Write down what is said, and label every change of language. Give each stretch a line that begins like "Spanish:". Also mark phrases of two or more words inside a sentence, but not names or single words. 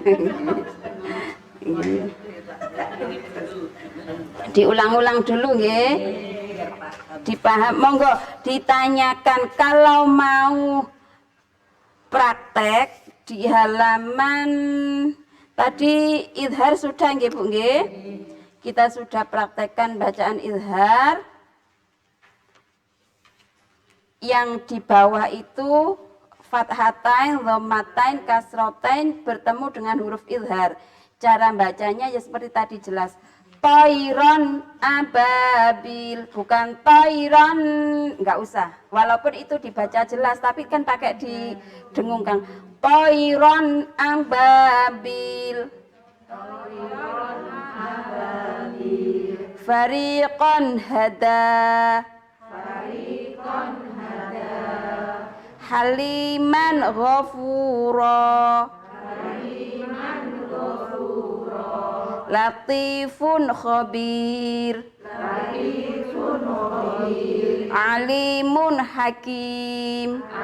Indonesian: Diulang-ulang dulu nggih. Dipaham, monggo ditanyakan kalau mau praktek di halaman tadi idhar sudah nggih Bu nggih. Kita sudah praktekkan bacaan idhar. Yang di bawah itu fathatain, dhammatain, kasratain bertemu dengan huruf idhar. Cara bacanya ya seperti tadi jelas.
Arabic: طيرا أبابيل,
Indonesian: bukan toiron, enggak usah. Walaupun itu dibaca jelas, tapi kan pakai didengungkan.
Arabic: طيرا أبابيل, فريقا هدى حليما غفورا لطيف خبير عليم حكيم.